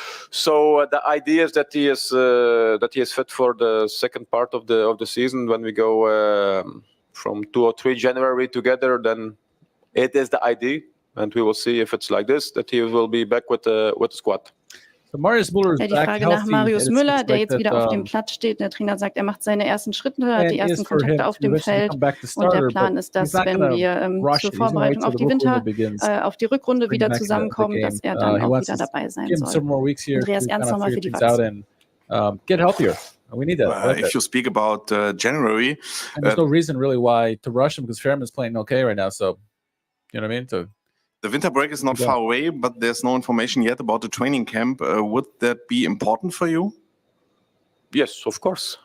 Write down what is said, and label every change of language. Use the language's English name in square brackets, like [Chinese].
[English] So the idea is that he is fit for the second part of the season when we go from 2 or 3 January together. Then it is the idea, and we will see if it's like this that he will be back with the squad. So Marius Müller is [German] die Frage nach Marius Müller, der jetzt wieder auf dem Platz steht. Der Trainer sagt, er macht seine ersten Schritte, hat die ersten Kontakte auf dem Feld. Und der Plan ist, dass wenn wir zur Vorbereitung auf die auf die Rückrunde wieder zusammenkommen, dass er dann auch wieder dabei sein soll. Andreas Ernst nochmal für die Wachs. [English] Get healthier. We need that. If you speak about January, there's no reason really why to rush him because Fairman's playing okay right now. So, you know what I mean? So. The winter break is not far away, but there's no information yet about the training camp. Would that be important for you? Yes, of course.